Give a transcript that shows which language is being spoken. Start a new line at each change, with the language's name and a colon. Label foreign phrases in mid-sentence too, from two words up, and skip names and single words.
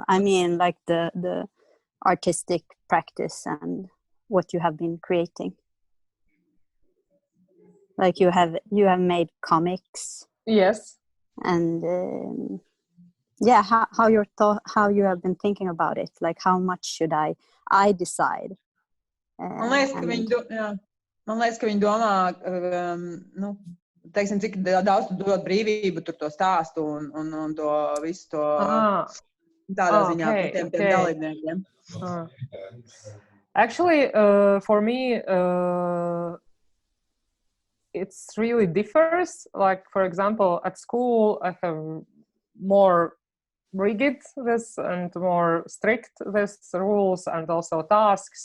English: I mean like the artistic practice and what you have been creating. Like you have made comics. Yes. And how you have been thinking about it. Like how much should I decide?
Latvian: Man liekas, ka viņi domā, teiksim, cik daudz tu dod brīvību tur to stāstu un to visu to tādā ziņā tiem dalībniekiem.
English: Actually, for me, it's really differs. Like, for example, at school, I have more rigid this and more strict this rules and also tasks.